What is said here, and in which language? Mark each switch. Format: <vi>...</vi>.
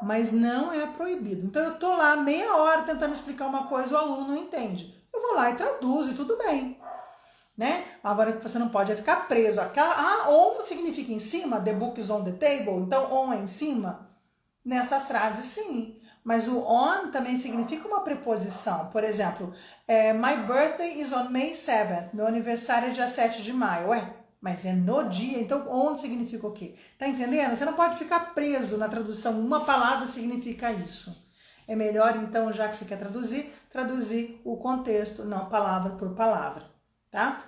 <pt>Mas não é proibido. Então, eu tô lá meia hora tentando explicar uma coisa e o aluno não entende. Eu vou lá e traduzo e tudo bem. Né? Agora que você não pode é ficar preso. On significa em cima,</pt> <en>the book is on the table,</en> <pt>então on é em cima. Nessa frase, sim. Mas o on também significa uma preposição. Por exemplo,</pt> <en>my birthday is on May 7th.</en> <pt>Meu aniversário é dia 7 de maio. Mas é no dia, então on significa o quê? Tá entendendo? Você não pode ficar preso na tradução. Uma palavra significa isso. É melhor, então, já que você quer traduzir o contexto, não palavra por palavra. Tá?</pt>